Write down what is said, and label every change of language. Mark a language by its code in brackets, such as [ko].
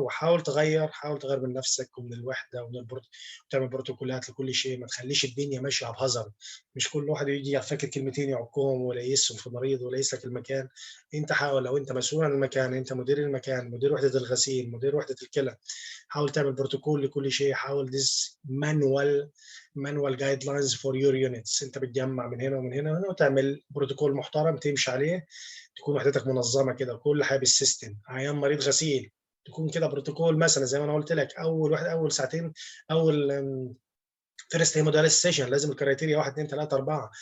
[ar] وحاول تغير من نفسك ومن الوحده ومن وتعمل بروتوكولات لكل شيء. ما تخليش الدنيا ماشيه بهزر، مش كل واحد يجي فاكر كلمتين يعكهم ولا يسهم في مريض ولا يسلك المكان. انت حاول، لو انت مسؤول عن المكان، انت مدير المكان، مدير وحده الغسيل، مدير وحده الكلى، حاول تعمل بروتوكول لكل شيء. حاول [en] this manual guidelines for your units. [ar] انت بتجمع من هنا ومن هنا وهنا وتعمل بروتوكول محترم تمشي عليه، تكون وحدتك منظمه كده، كل حاجه بالسيستم. عيان مريض غسيل تكون كده بروتوكول، مثلا زي ما انا قلت لك، اول ساعتين، اول [en] first hemodialysis session [ar] لازم الكرايتيريا 1 2 3 4.